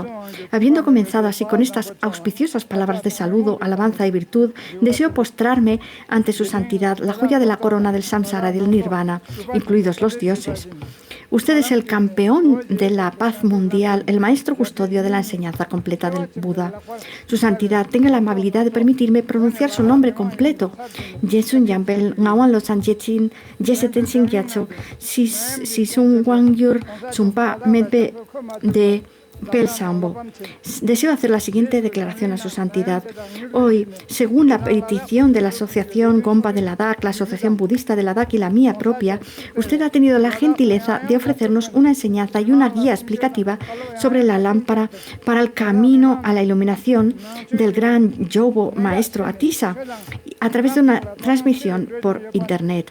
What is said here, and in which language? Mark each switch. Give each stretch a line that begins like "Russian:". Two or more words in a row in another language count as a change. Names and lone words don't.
Spanish: Habiendo comenzado así con estas auspiciosas palabras de saludo, alabanza y virtud, deseo postrarme ante su santidad, la joya de la corona del samsara y del nirvana, incluidos los dioses. Usted es el campeón de la paz mundial, el maestro custodio de la enseñanza completa del Buda. Su santidad, tenga la amabilidad de permitirme pronunciar su nombre completo. Yesun Yampel, Ngawan Lo Sanjechin, Yeseten Singyacho, Sisun Wangyur, Sumpa Medpe de Pelsambo. Deseo hacer la siguiente declaración a su santidad. Hoy, según la petición de la Asociación Gompa de Ladakh, la Asociación Budista de Ladakh y la mía propia, usted ha tenido la gentileza de ofrecernos una enseñanza y una guía explicativa sobre la lámpara para el camino a la iluminación del gran Yobo Maestro Atisa a través de una transmisión por Internet.